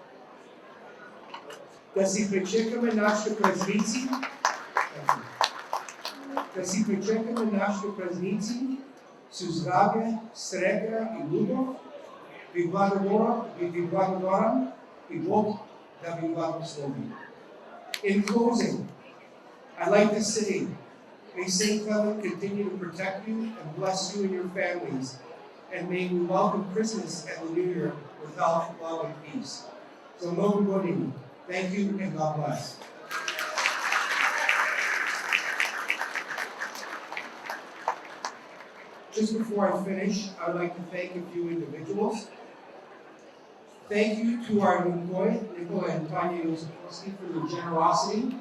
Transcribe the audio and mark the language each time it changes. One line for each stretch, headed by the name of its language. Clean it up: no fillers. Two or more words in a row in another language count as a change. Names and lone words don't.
Macedonian: Да си пречекаме нашите празници, со здравје, среќа и љубов. Ви благодарам и Бог да ви благослови.
English: In closing, I'd like to say, may St. Clement continue to protect you and bless you and your families, and may we welcome Christmas and the New Year with health, love, and peace. So,
Macedonian: многу години.
English: Thank you and God bless. Just before I finish, I'd like to thank a few individuals. Thank you to our Nicola and Tanya Yosefowski for their generosity.